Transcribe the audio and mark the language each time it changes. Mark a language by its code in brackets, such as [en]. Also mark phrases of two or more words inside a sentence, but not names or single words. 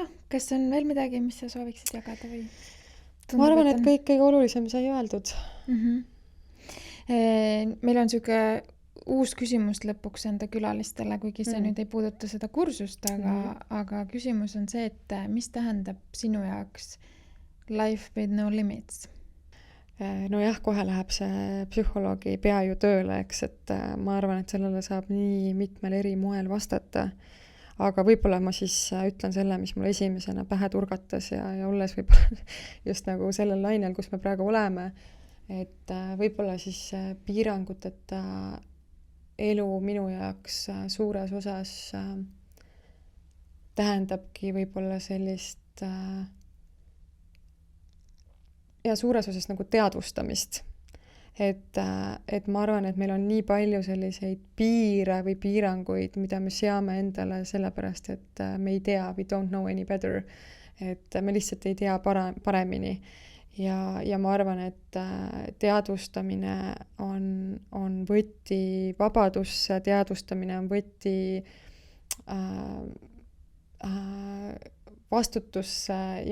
[et] Kas on veel midagi, mis sa sooviksid jagada või? Ma arvan, et kõige olulisem sai öeldud. Meil on siuke uus küsimus lõpuks enda külalistele, kuigi see nüüd ei puuduta seda kursust, aga küsimus on see, et mis tähendab sinu jaoks [en] life with no limits? [et] No jah, kohe läheb see psühholoogi pea ju tööle, eks, et ma arvan, et sellele saab nii mitmel eri moel vastata. Aga võib-olla ma siis ütlen selle, mis mul esimesena pähe turgatas ja olles võib-olla just nagu sellel lainel, kus me praegu oleme, et võib-olla siis piiranguteta elu minu jaoks suures osas tähendabki võib-olla sellist ja suures osas nagu teadvustamist. Et ma arvan, et meil on nii palju selliseid piire või piiranguid, mida me seame endale sellepärast, et me ei tea, [en] we don't know any better, [et] et me lihtsalt ei tea paremini. Ja ma arvan, et teadvustamine on võti vabadusse, teadvustamine on võti vastutusse ja